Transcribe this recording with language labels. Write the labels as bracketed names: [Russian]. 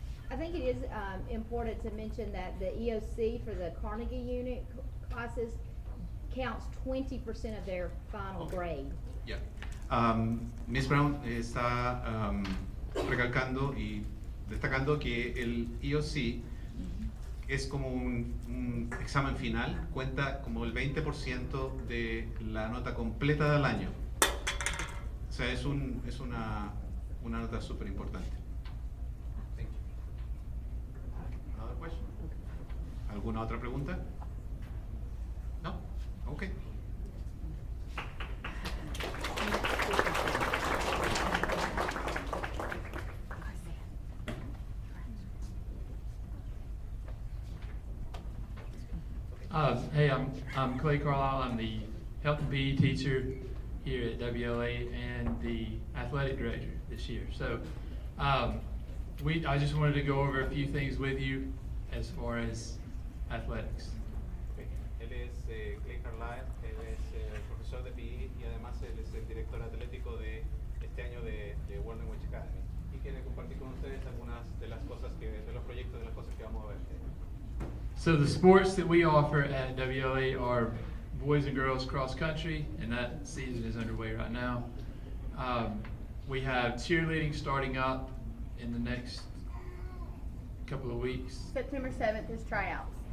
[English] I think it is important to mention that the EOC for the Carnegie unit classes counts 20% of their final grade. Yeah. [Spanish] Miss Brown está recalcando y destacando que el EOC es como un examen final, cuenta como el 20% de la nota completa del año. O sea, es una nota súper importante. [English] Thank you. Another question? [Spanish] ¿Alguna otra pregunta? [English] No? Okay. Hey, I'm Clay Carlisle. I'm the health and PE teacher here at WLA and the athletic director this year. So I just wanted to go over a few things with you as far as athletics. [Spanish] Él es Clay Carlisle, él es profesor de PE y además él es el director atlético de este año de World Language Academy. Y quiere compartir con ustedes algunas de las cosas de los proyectos, de las cosas que vamos a ver. [English] So the sports that we offer at WLA are boys and girls cross country, and that season is underway right now. We have cheerleading starting up in the next couple of weeks. September 7th is tryouts.